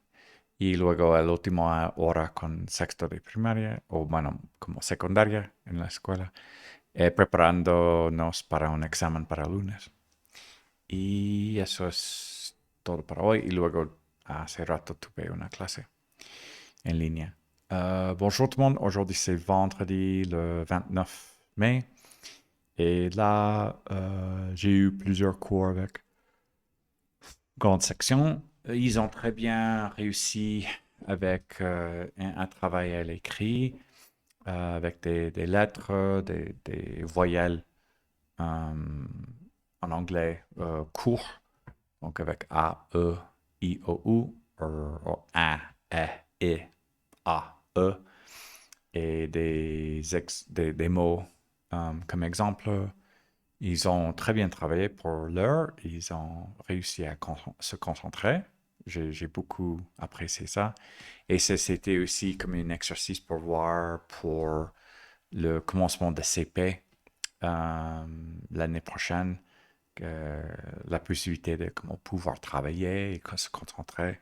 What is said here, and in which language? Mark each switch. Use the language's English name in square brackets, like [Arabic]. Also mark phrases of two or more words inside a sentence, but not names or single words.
[Spanish] Y luego el último hora con sexto de primaria, o bueno, como secundaria en la escuela, preparándonos para un examen para lunes. Y eso es todo para hoy. Y luego hace rato tuve una clase [French] en ligne. Bonjour tout le monde, aujourd'hui c'est vendredi le 29 mai et là j'ai eu plusieurs cours avec grande section. Ils ont très bien réussi avec un travail à l'écrit, avec des lettres, des voyelles en anglais courts, donc avec A, E, I, O, U, A, E, I, A, E, et des mots comme exemple. Ils ont très bien travaillé pour l'heure, ils ont réussi à se concentrer. J'ai beaucoup apprécié ça. Et c'était aussi comme un exercice pour voir pour le commencement de CP l'année prochaine, la possibilité de comment pouvoir travailler et se concentrer.